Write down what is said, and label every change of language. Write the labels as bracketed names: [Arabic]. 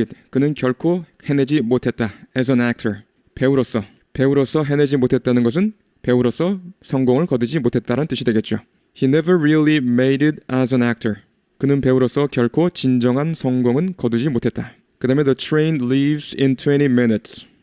[Korean] 그는 결코 해내지 못했다. [English] As an actor. [Korean] 배우로서 해내지 못했다는 것은 배우로서 성공을 거두지 못했다는 뜻이 되겠죠. [English] He never really made it as an actor. [Korean] 그는 배우로서 결코 진정한 성공은 거두지 못했다. 그 다음에 [English] The train leaves in 20 minutes.